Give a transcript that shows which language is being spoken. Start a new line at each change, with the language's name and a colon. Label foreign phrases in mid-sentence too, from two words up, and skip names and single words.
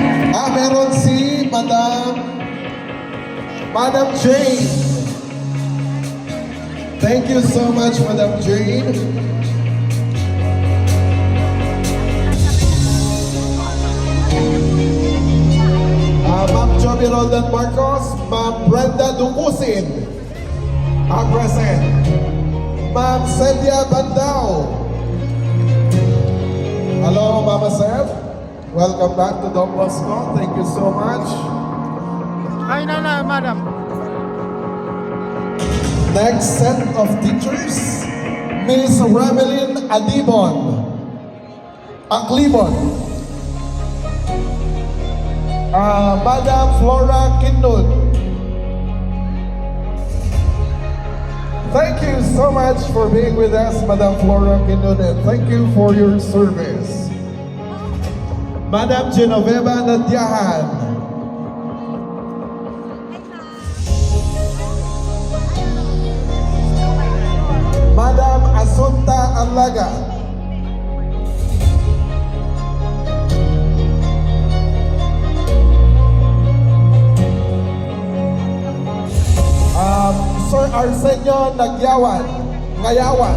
English: Meron si Madam Jane. Thank you so much, Madam Jane. Ma'am Joby Roldan Marcos, Ma'am Brenda Dukusin, present. Ma'am Celia Bandao. Hello, Mama Seth. Welcome back to Don Bosco. Thank you so much. Hi, Nana, madam. Next set of teachers, Miss Ramelin Adibon, Aklibon. Madam Flora Kindud. Thank you so much for being with us, Madam Flora Kindud, and thank you for your service. Madam Genoveva Nadiahan. Madam Asunta Alaga. Sir Arsenio Ngayawan.